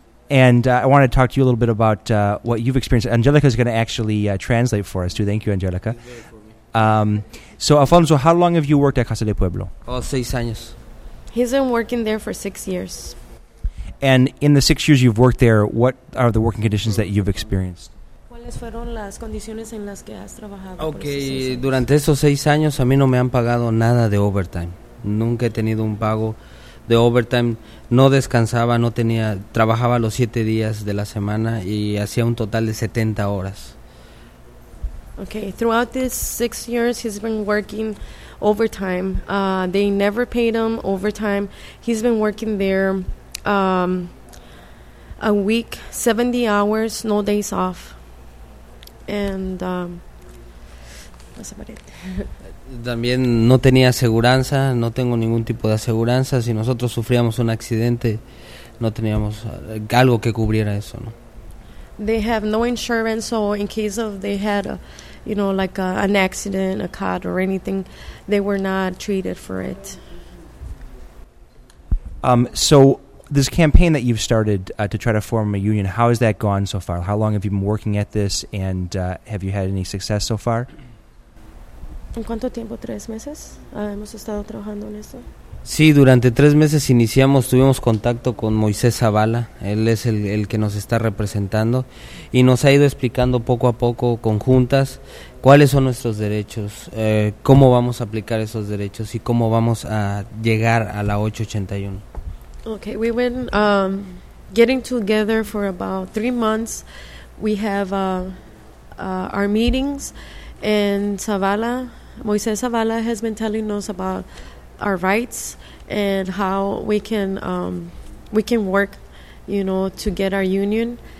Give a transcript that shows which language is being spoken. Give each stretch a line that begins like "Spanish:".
English: I want to talk to you a little bit about what you've experienced. Angelica is going to actually translate for us, too. Thank you, Angelica. So, Alfonso, how long have you worked at Casa de Pueblo?
Spanish: 6 años.
English: He's been working there for 6 years. And in the 6 years you've worked there, what are the working conditions that you've experienced?
Spanish: Okay, durante esos 6 años a mí no me han pagado nada de overtime. Nunca he tenido un pago de overtime. No descansaba, no tenía, trabajaba los 7 días de la semana y hacía un total de 70 horas.
English: Okay, throughout these 6 years, he's been working overtime. They never paid him overtime. He's been working there a week, 70 hours, no days off. And that's about it.
Spanish: También no tenía aseguranza, no tengo ningún tipo de aseguranza. Si nosotros sufríamos un accidente, no teníamos algo que cubriera eso, ¿no?
English: They have no insurance, so in case of they had a, you know, like a, an accident, a cut or anything, they were not treated for it. So this campaign that you've started to try to form a union, how has that gone so far? How long have you been working at this, and have you had any success so far?
Spanish: ¿En cuánto tiempo? 3 meses. Hemos estado trabajando en esto. Sí, durante 3 meses iniciamos, tuvimos contacto con Moisés Zavala, él es el que nos está representando y nos ha ido explicando poco a poco con juntas cuáles son nuestros derechos, cómo vamos a aplicar esos derechos y cómo vamos a llegar a la 881.
English: Okay, we went getting together for about 3 months. We have our meetings and Zavala, Moisés Zavala has been telling us about our rights and how we can work, you know, to get our union.